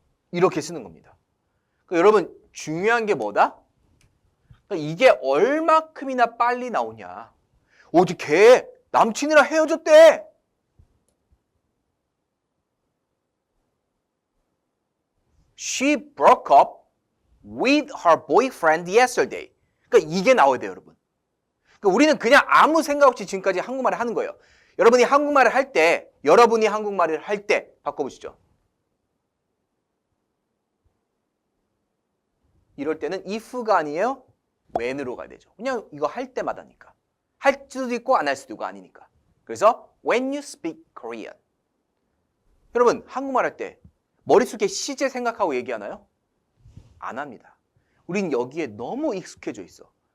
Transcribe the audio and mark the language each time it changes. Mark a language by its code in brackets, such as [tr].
[ko] 이렇게 쓰는 겁니다. 그러니까 여러분 중요한 게 뭐다? 그러니까 이게 얼마큼이나 빨리 나오냐. 어제 걔 남친이랑 헤어졌대. [en] She broke up with her boyfriend yesterday. [ko] 그러니까 이게 나와야 돼요, 여러분. 그러니까 우리는 그냥 아무 생각 없이 지금까지 한국말을 하는 거예요. 여러분이 한국말을 할 때, 바꿔보시죠. 이럴 때는 if가 아니에요. when으로 가야 되죠. 그냥 이거 할 때마다니까. 할 수도 있고 안 할 수도 있고 아니니까. 그래서 [en] when you speak Korean. [ko] 여러분 한국말 할 때 머릿속에 시제 생각하고 얘기하나요? 안 합니다. 우린 여기에 너무 익숙해져 있어.